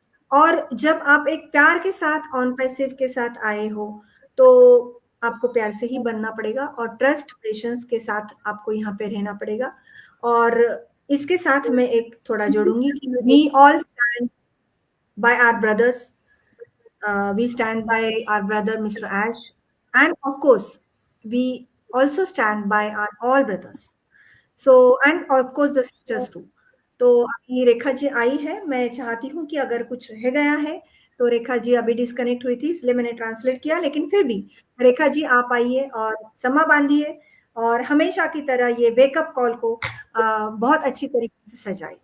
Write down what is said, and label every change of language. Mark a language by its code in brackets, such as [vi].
[hi] और जब आप एक प्यार के साथ ऑन पैसिव के साथ आए हो तो आपको प्यार से ही बनना पड़ेगा और ट्रस्ट पेशेंस के साथ आपको यहाँ पे रहना पड़ेगा। और इसके साथ मैं एक थोड़ा जोड़ूंगी कि [en] We all stand by our brothers, we stand by our brother Mr. Ash, and of course we also stand by our all brothers, so and of course the sisters too. [hi] तो अभी रेखा जी आई है, मैं चाहती हूँ कि अगर कुछ रह गया है तो रेखा जी अभी डिस्कनेक्ट हुई थी इसलिए मैंने ट्रांसलेट किया, लेकिन फिर भी रेखा जी आप आइए और समा बांधिए और हमेशा की तरह ये वेकअप कॉल को बहुत अच्छी तरीके से सजाए।